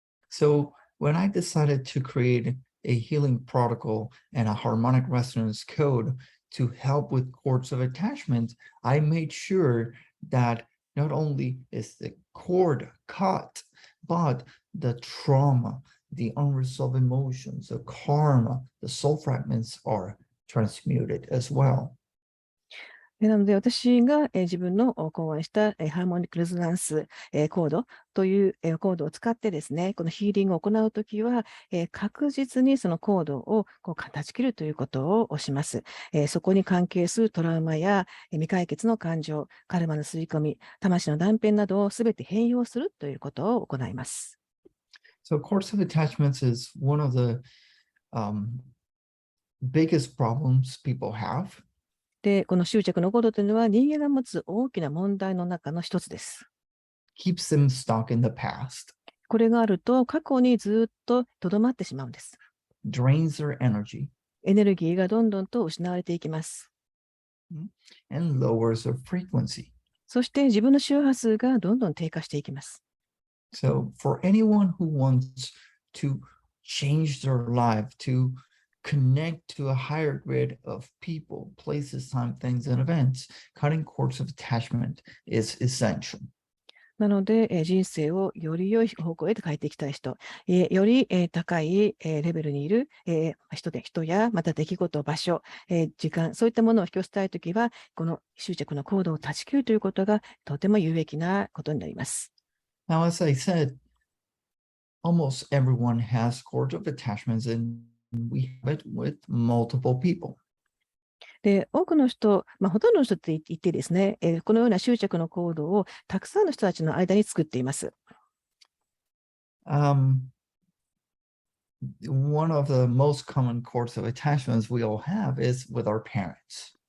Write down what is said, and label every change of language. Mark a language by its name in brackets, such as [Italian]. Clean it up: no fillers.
[English] So when I decided to create a healing protocol and a harmonic resonance code to help with cords of attachment, I made sure that not only is the cord cut, but the trauma, the unresolved emotions, the karma, the soul fragments are transmuted as well. [Japanese] なので、私が自分の考案したハーモニックレゾナンスコードというコードを使ってですね、このヒーリングを行うときは、確実にそのコードを断ち切るということをします。そこに関係するトラウマや未解決の感情、カルマの吸い込み、魂の断片などをすべて変容するということを行います。 [English] So cords of attachments is one of the biggest problems people have. [Japanese] で、この執着のコードというのは人間が持つ大きな問題の中の一つです。 [English] Keeps them stuck in the past, [Japanese] これがあると過去にずっととどまってしまうんです。 [English] drains their energy, [Japanese] エネルギーがどんどんと失われていきます。 [English] and lowers their frequency. [Japanese] そして自分の周波数がどんどん低下していきます。 [English] So for anyone who wants to change their life, to connect to a higher grid of people, places, time, things, and events, cutting cords of attachment is essential. [Japanese] なので、人生をより良い方向へと変えていきたい人、より高いレベルにいる人や、また出来事、場所、時間、そういったものを引き寄せたいときは、この執着のコードを断ち切るということがとても有益なことになります。 [English] Now, as I said, almost everyone has cords of attachments, and we have it with multiple people. [Japanese] で、多くの人、ほとんどの人って言ってですね、このような執着のコードをたくさんの人たちの間に作っています。 [English] One of the most common cords of attachments we all have is with our parents.